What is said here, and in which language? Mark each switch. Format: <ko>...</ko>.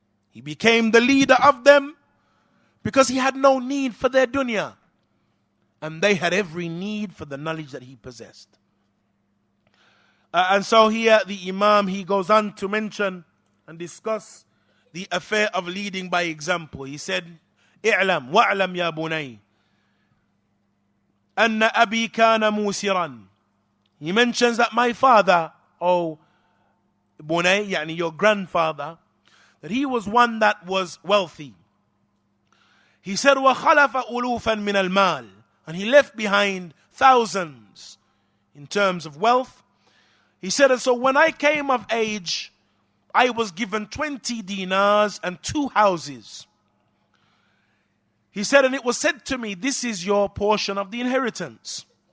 <en>He became the leader of them because he had no need for their dunya. And they had every need for the knowledge that he possessed. And so here the Imam, he goes on to mention and discuss the affair of leading by example. He said,</en> <ar>اعلم واعلم يا بني أن أبي كان موسرا.</ar> <en>He mentions that my father, Bunay, yani your grandfather, that he was one that was wealthy. He said,</en> <ar>وَخَلَفَ أُلُوفًا مِنَ الْمَالِ.</ar> <en>And he left behind thousands in terms of wealth. He said, and so when I came of age, I was given 20 dinars and 2 houses. He said, and it was said to me, this is your portion of the inheritance.</en>